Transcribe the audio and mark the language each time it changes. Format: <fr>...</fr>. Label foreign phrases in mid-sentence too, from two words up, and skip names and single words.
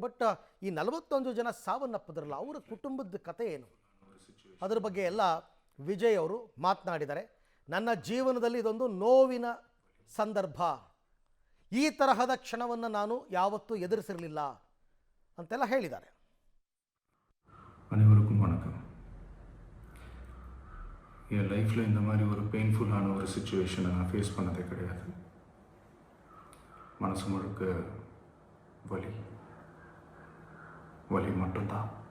<kn>ಬಟ್ ಈ 41 ಜನ ಸಾವನ್ನಪ್ಪಿದ್ರಲ್ಲ, ಅವರ ಕುಟುಂಬದ ಕತೆ ಏನು, ಅದ್ರ ಬಗ್ಗೆ ಎಲ್ಲ ವಿಜಯ್ ಅವರು ಮಾತನಾಡಿದ್ದಾರೆ. ನನ್ನ ಜೀವನದಲ್ಲಿ ಇದೊಂದು ನೋವಿನ ಸಂದರ್ಭ. ಈ ತರಹದ ಕ್ಷಣವನ್ನು ನಾನು ಯಾವತ್ತೂ எதிர்சிரலில்ல ಅಂತೆಲ್ಲ ಹೇಳಿದ್ದಾರೆ.</kn> <ta>அனைவருக்கும் வணக்கம். என் லைஃப்பில் இந்த மாதிரி ஒரு பெயின்ஃபுல்லான ஒரு சிச்சுவேஷனை நான் ஃபேஸ் பண்ணதே கிடையாது. மனசு முழுக்க வலி மட்டும்தான்.</ta>